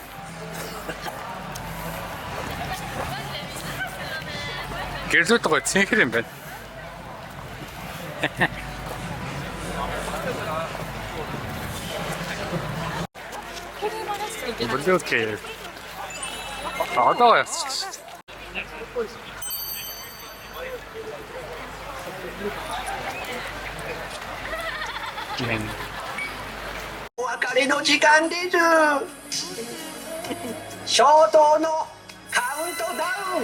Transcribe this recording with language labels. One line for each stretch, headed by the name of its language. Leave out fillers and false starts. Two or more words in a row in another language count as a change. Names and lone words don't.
Mongolian: Гэрлүүд гоо цэнхэр юм байна.
English: Blue Cave.
Mongolian: Одоо яач.
Japanese: お別れの時間です。衝動のカウントダウン。